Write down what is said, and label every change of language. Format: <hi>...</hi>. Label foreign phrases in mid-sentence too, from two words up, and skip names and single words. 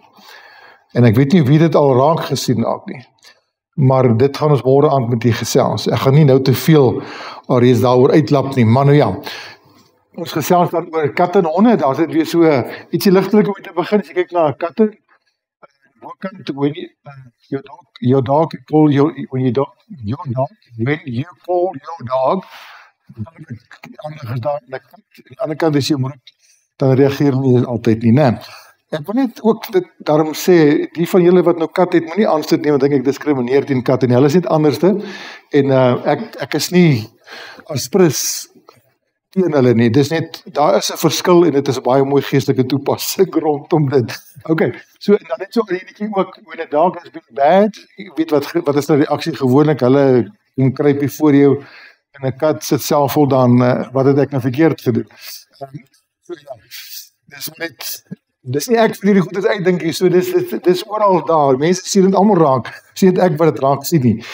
<af>En ek weet nie wie dit al raak gesien ook nie. Maar dit gaan ons môre aand met u gesels. Ek gaan nie nou te veel alreeds daaroor uitlap nie, maar nou ja. Ons gesels dan oor katte en honde, daar is dit weer so ietsie ligtelik om te begin, as jy kyk na katte, bokant,</af> <en>when you dog call your dog, when you call your dog,</en> <af>aan die ander kant as jy hom roep, dan reageer nie altyd nie, né? Ek wil net ook dit daarom sê, die van julle wat nou kat het, moenie aanstoot neem, want ek diskrimineer teen kat, en hulle is net anderste, en ek is nie aspris teen hulle nie, dis net, daar is 'n verskil, en dit is 'n baie mooi geestelike toepassing rondom dit. Okay, so, en dan net so enetjie ook,</af> <en>when a dog has been bad,</en> <af>jy weet wat is nou die reaksie gewoonlik, hulle kruip hier voor jou, en 'n kat sit self vol dan, wat het ek nou verkeerd gedoen? So ja, dis net, dis nie ek vir hierdie goedes uitdink nie, so dis oral daar, mense sien dit almal raak, sien dit ek wat dit raak sien nie.</af>